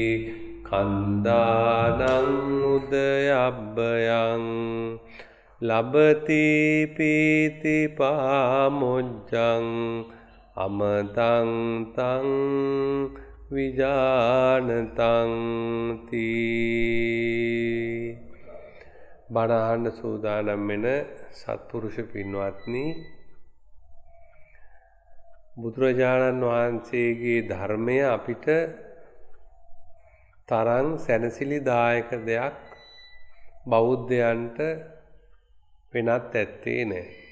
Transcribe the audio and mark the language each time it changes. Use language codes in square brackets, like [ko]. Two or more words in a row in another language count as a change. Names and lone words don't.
[pi] කන්දානං උදයබ්බයං ලබති පීති පාමුජ්ජං අමතං තං [si] විජානතං තී බණ අහන්න සූදානම් වෙන සත්පුරුෂ පින්වත්නි බුදුරජාණන් වහන්සේගේ ධර්මය අපිට තරම් සැනසිලිදායක දෙයක් බෞද්ධයන්ට වෙනත් ඇත්තේ නැහැ.